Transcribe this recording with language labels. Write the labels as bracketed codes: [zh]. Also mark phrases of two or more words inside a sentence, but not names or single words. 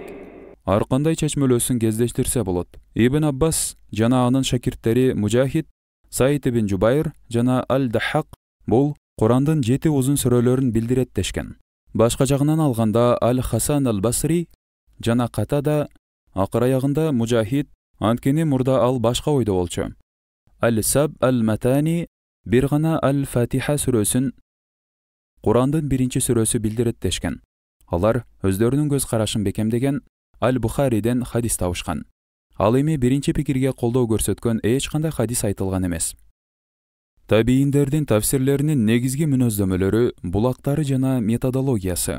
[ky] Ар кандай чечмелөөсүн кездештирсе болот. Ибн Аббас жана анын шакирттери Мужахид, Саид ибн Жубайр жана Аль-Даххак бул Курандын 7 узун сүрөлөрүн билдирет дешкен. Башка жагынан алганда Аль-Хасан Аль-Басри жана Катада акыр аягында Мужахид, анткени мурда ал башка ойдо болчу. Аль-Саб Аль-Матани бир гана Аль-Фатиха сүрөсүн Курандын 1-сүрөсү билдирет дешкен. Алар өздөрүнүн көз карашын бекемдеген, Аль-Бухариден хадис табышкан. Ал эми биринчи пикирге колдоо көрсөткөн эч кандай хадис айтылган эмес. Табийиндердин тафсирлеринин негизги мүнөздөмөлөрү, булактары жана методологиясы.